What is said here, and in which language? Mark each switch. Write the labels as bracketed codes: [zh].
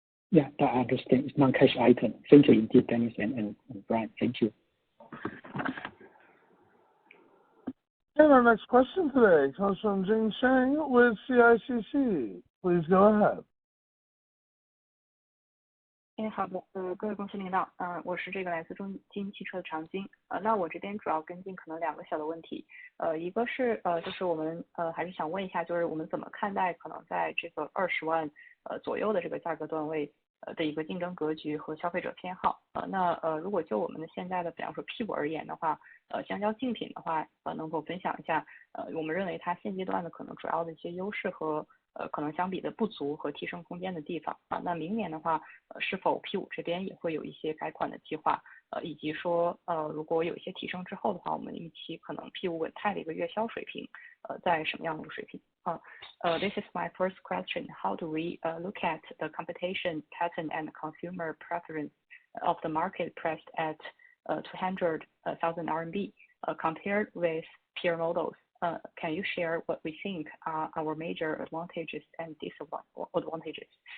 [en] Yeah, I understand. It's non-cash item. Thank you indeed, Dennis and Brian. Thank you. And our next question today comes from Jing Shang with CICC. Please go ahead. [zh] 好的，各位公司领导，我是来自中金汽车的常金，那我这边主要跟进可能2个小的问题，一个是就是我们还是想问一下，就是我们怎么看待可能在这个20万左右的这个价格段位的一个竞争格局和消费者偏好，那如果就我们的现在的比方说 P5而言的话，相较竞品的话，能否分享一下我们认为它现阶段的可能主要的一些优势和可能相比的不足和提升空间的地方啊？那明年的话，是否 P5这边也会有一些改款的计划？以及说如果有一些提升之后的话，我们预期可能 P5 稳态的一个月销水平在什么样的一个水平？ [en] This is my first question. How do we look at the competition pattern and consumer preference of the market priced at 200,000 RMB compared with peer models? Can you share what we think are our major advantages and disadvantages?